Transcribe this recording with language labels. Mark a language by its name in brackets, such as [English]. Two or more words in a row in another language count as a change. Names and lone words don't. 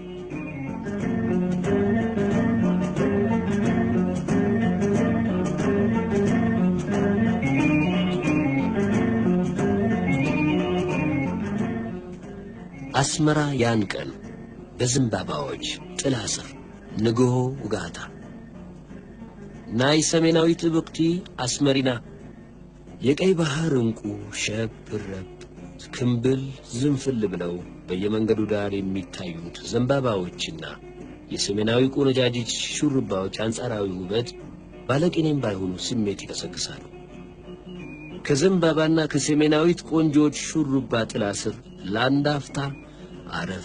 [Amharic] አስመራ ያን ቀን በዘንባባዎች ጥላ ስር [Tigrinya] ንግሆ ውጋታ ናይ ሰሜናዊት ብቅቲ [Amharic] አስመሪና የቀይ ባህር እንቁ ሸብረብ ክንብል ዝንፍል ብለው በየመንገዱ ዳር የሚታዩት ዘንባባዎችና የሰሜናዊ ቆነጃጅት ሹሩባዎች አንጻራዊ ውበት ባለቅኔም ባይሆኑ ስሜት ይቀሰቅሳሉ። ከዘንባባና ከሰሜናዊት ቆንጆች ሹሩባ ጥላ ስር ለአንድ አፍታ አረፍ